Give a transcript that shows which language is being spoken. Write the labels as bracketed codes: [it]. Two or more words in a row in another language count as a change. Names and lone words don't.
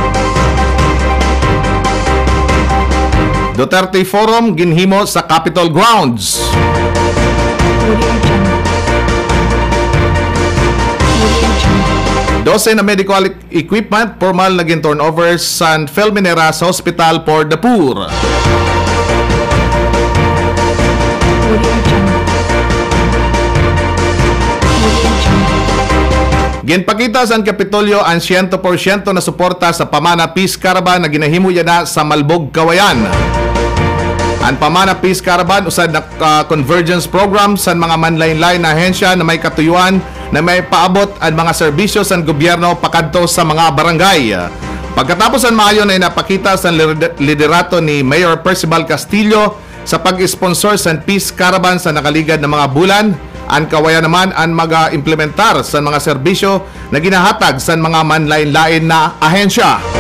[hil] Duterte Forum ginhimo sa Capitol Grounds. Dose na [en] medical equipment [hil] formal naging turnover sa Felmineras Hospital for the Poor. Ginpakita sa Kapitolyo ang 100% na suporta sa Pamana Peace Caravan na ginahimo na sa Malbog, Kawayan. Ang Pamana Peace Caravan usad na [en] convergence program [hil] sa mga manlain-lain na ahensya na may katuyuan na may paabot ang mga serbisyo sa gobyerno pakadto sa mga barangay. Pagkatapos ang maayon ay napakita sa liderato ni Mayor Percival Castillo sa pag-sponsor sa Peace Caravan sa nakaligad na mga bulan. Ang Kawayan naman ang mag-implementar sa mga serbisyo na ginahatag sa mga manlain-lain na ahensya.